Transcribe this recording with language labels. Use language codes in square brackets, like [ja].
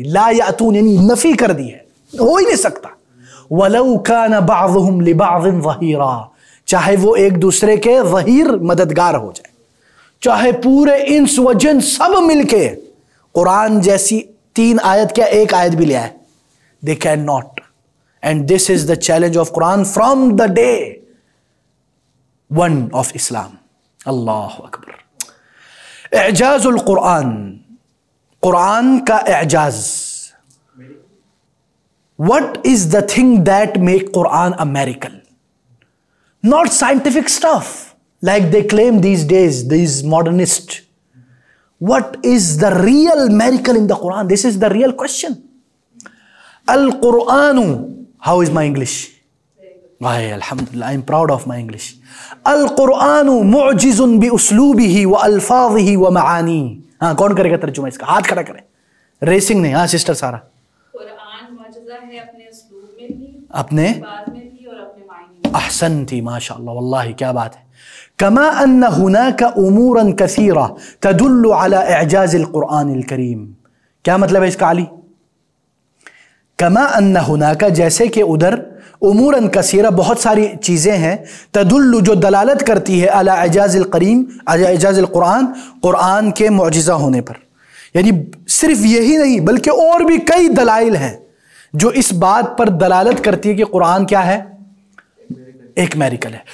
[ar] لا یأتون [ur] یعنی نفی کر دی ہے، ہو ہی نہیں سکتا. [ar] وَلَوْ كَانَ بَعْضُهُمْ لِبَعْضٍ ظَهِيرًا، [ur] چاہے وہ ایک دوسرے کے ظہیر مددگار ہو جائے، چاہے پورے انس و جن سب مل کے قرآن جیسی 3 آیت کیا ایک آیت بھی لے آئے. [en] they cannot. And this is the challenge of Quran from the day 1 of Islam. [ar] Allahu Akbar. [ur] اعجاز القرآن، قرآن کا اعجاز. [en] What is the thing that make Quran a miracle? Not scientific stuff like they claim these days, these modernists. What is the real miracle in the Quran? This is the real question. Al-Qur'anu, how is my English? Alhamdulillah, I'm proud of my English. [ar] Al-Qur'anu mu'jizun bi uslubihi wa alfadhihi wa ma'ani. [ur] ہاں کون کرے گا ترجمہ اس کا؟ ہاتھ کھڑا کریں. Racing نہیں. ہاں سسٹر سارا. قرآن معجزہ ہے اپنے اسلوب میں بھی، اپنے الفاظ میں بھی اور اپنے معنی میں. احسنتی، ماشاءاللہ، واللہ کیا بات ہے. [ar] كما ان هناك امورا كثيرة تدل على اعجاز القرآن الكريم. [ur] کیا مطلب ہے اس کا علی؟ [ar] كما ان هناك، [ur] جیسے کہ ادھر، [ar] امورا کثیرہ، [ur] بہت ساری چیزیں ہیں، تدل جو دلالت کرتی ہے، [ar] على اعجاز القریم، [ur] اعجاز القرآن، قرآن کے معجزہ ہونے پر. یعنی صرف یہی نہیں بلکہ اور بھی کئی دلائل ہیں جو اس بات پر دلالت کرتی ہے کہ قرآن کیا ہے؟ ایک میریکل ہے.